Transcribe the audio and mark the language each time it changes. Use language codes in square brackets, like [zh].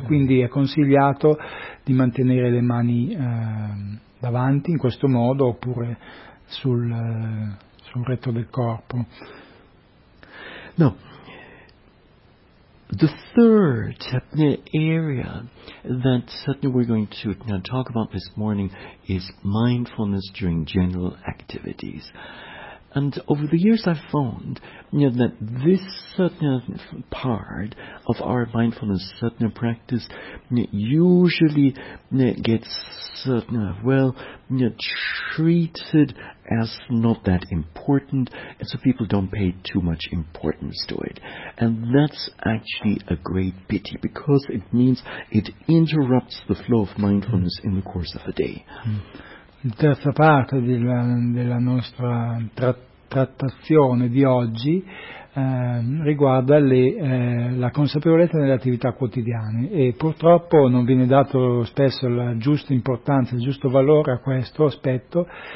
[it] Quindi è consigliato di mantenere le mani davanti in questo modo, oppure sul retto del corpo. No. [en] The third area that we're going to talk about this morning is mindfulness during general activities. And over the years I've found that this part of our mindfulness practice usually gets treated as not that important, and so people don't pay too much importance to it. And that's actually a great pity, because it means it interrupts the flow of mindfulness in the course of the day. [it] La terza parte della nostra trattazione di oggi riguarda la consapevolezza nelle attività quotidiane, e purtroppo non viene dato spesso la giusta importanza, il giusto valore a questo aspetto.